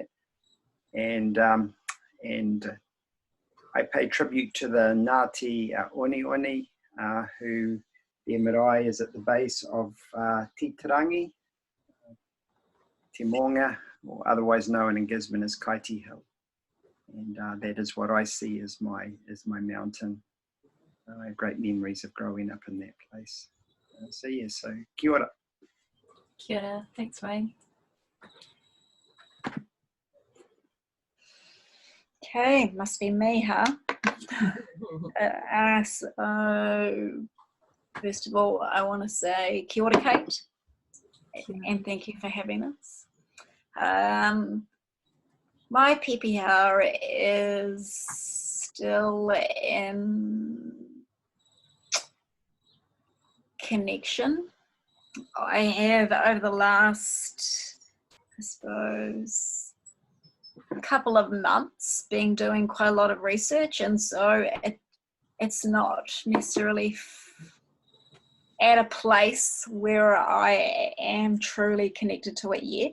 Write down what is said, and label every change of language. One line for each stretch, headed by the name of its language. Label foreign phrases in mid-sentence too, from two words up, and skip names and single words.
English: And I pay tribute to the Ngāti Onioni, who their marae is at the base of Titarangi, Te Monga, or otherwise known in Gisborne as Kaiti Hill. And that is what I see as my mountain. I have great memories of growing up in that place. So yeah, so
Māori: kia ora. Kia ora,
English: thanks Wayne. Okay, must be me, huh? So, first of all, I want to say
Māori: kia ora,
English: Kate, and thank you for having us. My pepeha is still in connection. I have, over the last, I suppose, a couple of months been doing quite a lot of research, and so it's not necessarily at a place where I am truly connected to it yet.